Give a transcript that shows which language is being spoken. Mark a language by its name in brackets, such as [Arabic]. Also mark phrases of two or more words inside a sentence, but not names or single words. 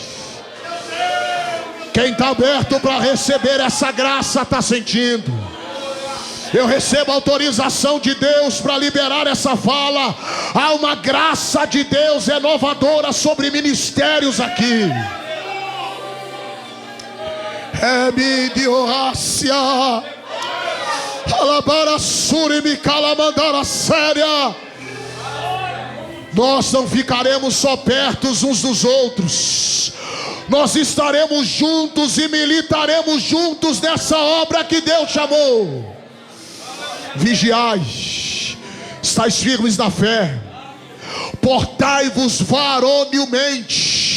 [Portuguese] Quem está aberto para receber essa graça está sentindo. Eu recebo autorização de Deus para liberar essa fala. Há uma graça de Deus renovadora sobre ministérios aqui. Midiorácia, alabara surimi calamandara séria. Nós não ficaremos só perto uns dos outros. Nós estaremos juntos e militaremos juntos nessa obra que Deus chamou. Vigiai, estáis firmes na fé, portai-vos varonilmente.